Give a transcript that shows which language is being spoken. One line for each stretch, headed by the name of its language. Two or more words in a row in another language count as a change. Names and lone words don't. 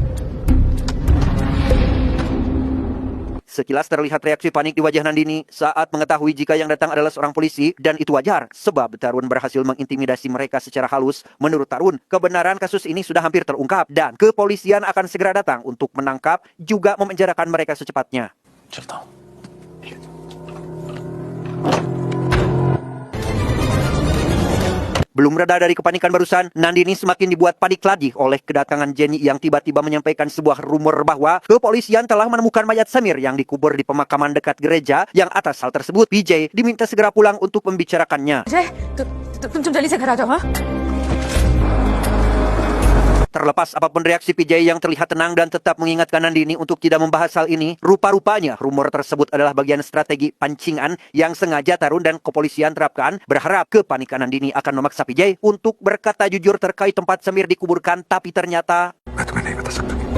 Indonesian: Sekilas terlihat reaksi panik di wajah Nandini saat mengetahui jika yang datang adalah seorang polisi, dan itu wajar sebab Tarun berhasil mengintimidasi mereka secara halus. Menurut Tarun, kebenaran kasus ini sudah hampir terungkap dan kepolisian akan segera datang untuk menangkap juga memenjarakan mereka secepatnya.
Hindi: चलता हूँ।
Indonesian: Belum reda dari kepanikan barusan, Nandini semakin dibuat panik lagi oleh kedatangan Jenny yang tiba-tiba menyampaikan sebuah rumor bahwa kepolisian telah menemukan mayat Samir yang dikubur di pemakaman dekat gereja, yang atas hal tersebut PJ diminta segera pulang untuk membicarakannya.
Hindi: तुम जल्दी से घर आ जाओ हाँ।
Indonesian: Terlepas apapun reaksi PJ yang terlihat tenang dan tetap mengingatkan Nandini untuk tidak membahas hal ini, rupa-rupanya rumor tersebut adalah bagian strategi pancingan yang sengaja Tarun dan kepolisian terapkan, berharap kepanikan Nandini akan memaksa PJ untuk berkata jujur terkait tempat Samir dikuburkan, tapi ternyata
Hindi: मैं तुम्हें नहीं बता सकता।